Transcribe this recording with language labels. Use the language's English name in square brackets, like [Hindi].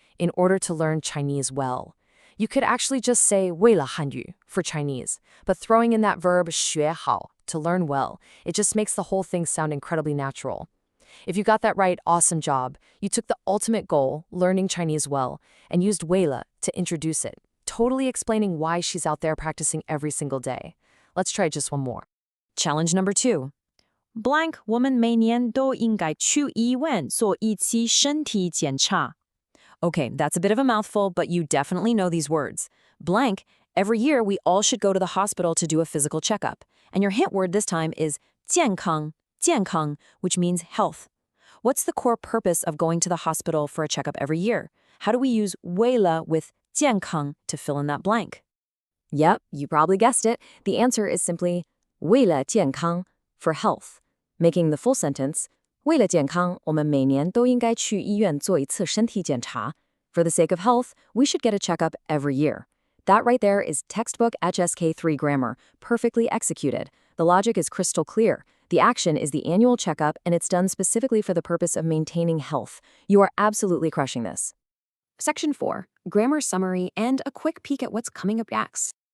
[English] In order to learn Chinese well. You could actually just say [Chinese] 为了汉语 [English] for Chinese, but throwing in that verb 学好 to learn well, it just makes the whole thing sound incredibly natural. If you got that right, awesome job. You took the ultimate goal, learning Chinese well, and used 为了 to introduce it, totally explaining why she's out there practicing every single day. Let's try just one more. Challenge number 2. [Chinese] Blank 我们每年都应该去医院做一次身体检查. [English] Okay, that's a bit of a mouthful, but you definitely know these words. Blank, every year we all should go to the hospital to do a physical checkup. And your hint word this time is jiànkāng, which means health. What's the core purpose of going to the hospital for a checkup every year? How do we use 为了 with 健康 to fill in that blank? Yep, you probably guessed it. The answer is simply [Chinese] 为了健康 [English] for health. Making the full sentence, [Chinese] 为了健康，我们每年都应该去医院做一次身体检查. [English] For the sake of health, we should get a checkup every year. That right there is textbook HSK3 grammar, perfectly executed. The logic is crystal clear. The action is the annual checkup, and it's done specifically for the purpose of maintaining health. You are absolutely crushing this. Section 4, grammar summary and a quick peek at what's coming up next.